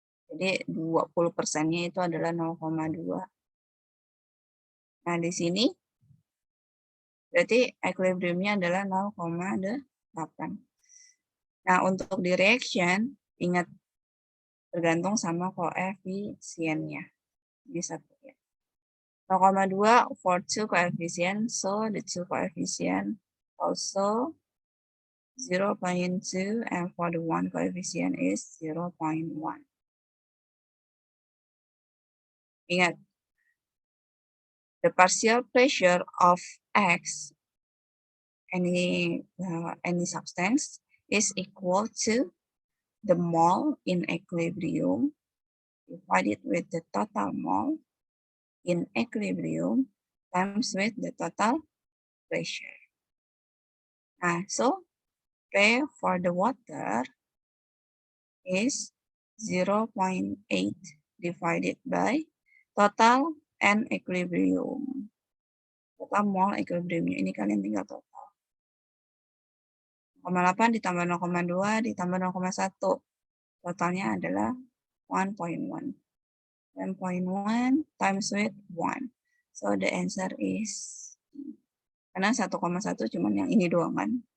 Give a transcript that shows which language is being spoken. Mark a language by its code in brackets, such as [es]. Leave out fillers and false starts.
[id] Jadi 20%-nya itu adalah 0,2. Nah, di sini berarti equilibrium-nya adalah 0,8. Nah, untuk di reaction, ingat tergantung sama koefisiennya. Ini satu ya. [en] 0,2 for 2 coefficient, so the 2 coefficient also 0.2, and for the 1 coefficient is 0.1. Ingat, the partial pressure of X, any substance, is equal to the mole in equilibrium divided with the total mole in equilibrium times with the total pressure. Nah, so P for the water is 0.8 divided by total and equilibrium. [id] Total mole equilibriumnya ini kalian tinggal total. 0,8 ditambah 0,2 ditambah 0,1. Totalnya adalah 1.1. [en] 1.1 times with 1. So the answer is, [id] karena 1,1 cuman yang ini doang kan.